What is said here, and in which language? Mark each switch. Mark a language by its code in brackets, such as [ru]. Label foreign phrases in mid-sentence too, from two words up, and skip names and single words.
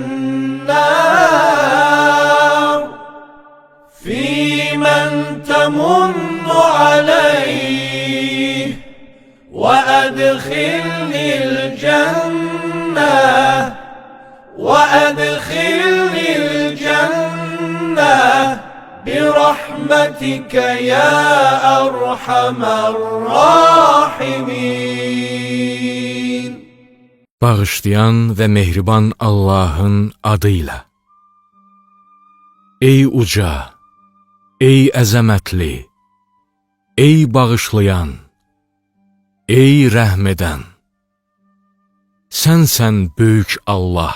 [ar] النار، في من تمن عليه وأدخلني الجنة، وأدخلني الجنة برحمتك يا أرحم الراحمين. [az] Bağışlayan ve mehriban Allah'ın adıyla. Ey uca, ey əzəmətli, ey bağışlayan, ey rəhm edən, sənsən böyük Allah.